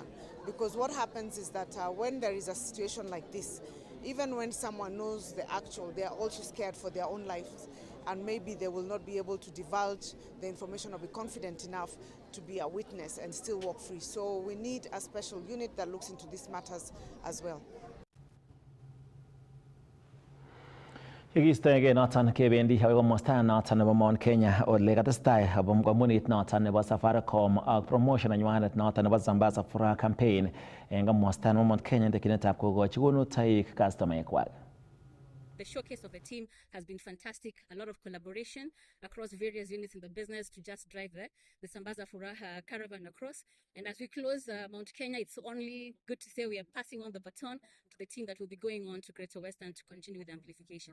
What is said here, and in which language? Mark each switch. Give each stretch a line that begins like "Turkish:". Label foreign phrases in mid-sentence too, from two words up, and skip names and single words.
English: Because what happens is that when there is a situation like this, even when someone knows the actual, they are also scared for their own lives, and maybe they will not be able to divulge the information or be confident enough to be a witness and still walk free. So we need a special unit that looks into these matters as well.
Kalenjin: Yekiistoegei noton kebendi akoi komosta noton nebo Mount Kenya ole katestai kampunit noton nebo Safaricom ak promotion nenywanet noton nebo Sambaza Furaha campaign en komosta nebo Mount Kenya tekinetab kokochi konutoik kastomaekwak.
English: The showcase of the team has been fantastic. A lot of collaboration across various units in the business to just drive the Sambaza Furaha caravan across. And as we close Mount Kenya, it's only good to say we are passing on the baton to the team that will be going on to Greater Western to continue with the amplification.